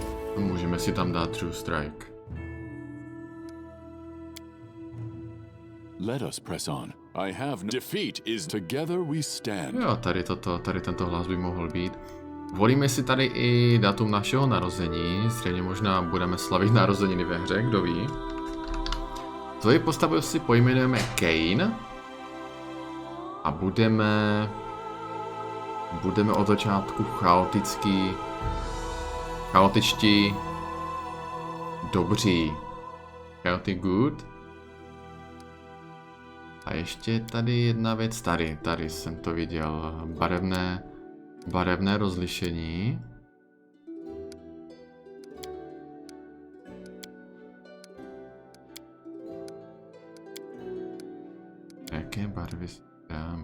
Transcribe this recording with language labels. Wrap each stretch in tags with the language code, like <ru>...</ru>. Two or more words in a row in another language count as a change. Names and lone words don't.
<cs>Můžeme si tam dát True Strike.</cs> <en>Let us press on. I have defeat is together we stand.</en> <cs>Jo, tady tento hlas by mohl být. Volíme si tady i datum našeho narození, stejně možná budeme slavit narozeniny ve hře, kdo ví. Tvoji postavu si pojmenujeme Cain a budeme od začátku chaotičtí, dobří.</cs> <en>Chaotic good.</en> <cs>A ještě tady jedna věc, tady jsem to viděl, barevné rozlišení. Jaké barvy si dáme?</cs>